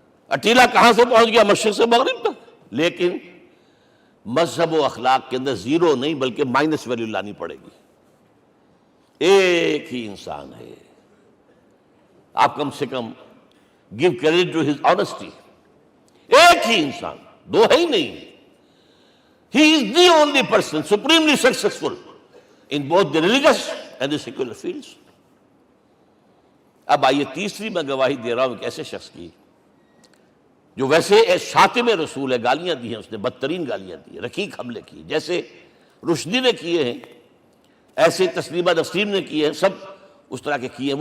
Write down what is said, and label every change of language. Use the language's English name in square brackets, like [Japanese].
[Urdu] اٹیلا کہاں سے پہنچ گیا؟ مشرق سے مغرب تک. لیکن مذہب و اخلاق کے اندر زیرو نہیں بلکہ مائنس ویلیو لانی پڑے گی. ایک ہی انسان ہے. آپ کم سے کم [English] Give credit to his honesty. [Urdu] ایک ہی انسان، دو ہے ہی نہیں. [English] He is the only person supremely successful in both the religious and the secular fields. [Urdu] اب آئیے تیسری میں گواہی دے رہا ہوں ایک ایسے شخص کی جو ویسے شاتم رسول ہے، گالیاں دی ہیں اس نے، بدترین گالیاں دی ہیں، رقیق حملے کی، جیسے رشدی نے کیے ہیں، ایسے تسلیمہ نسیم نے کیے ہیں، سب اس طرح کے کیے ہیں.